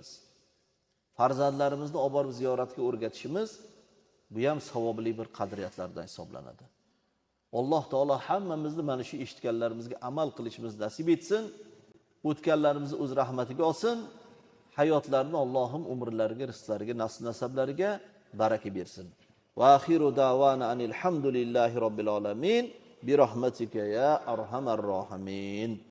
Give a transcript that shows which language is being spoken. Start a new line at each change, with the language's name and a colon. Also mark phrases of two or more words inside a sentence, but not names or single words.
Uzbek: Farzandlarimizni olib borib ziyoratga o'rgatishimiz bu ham savobli bir qadriyatlardan hisoblanadi. Alloh taolo hammamizni mana shu eshitganlarimizga amal qilishimizni nasib etsin. O'tganlarimizni o'z rahmatiga olsin. Hayotlarini Allohim umrlariga, rizqlariga, nasl-nasablariga baraka bersin.
Arabic: وآخر دعوانا أن الحمد لله رب العالمين برحمتك يا أرحم الراحمين.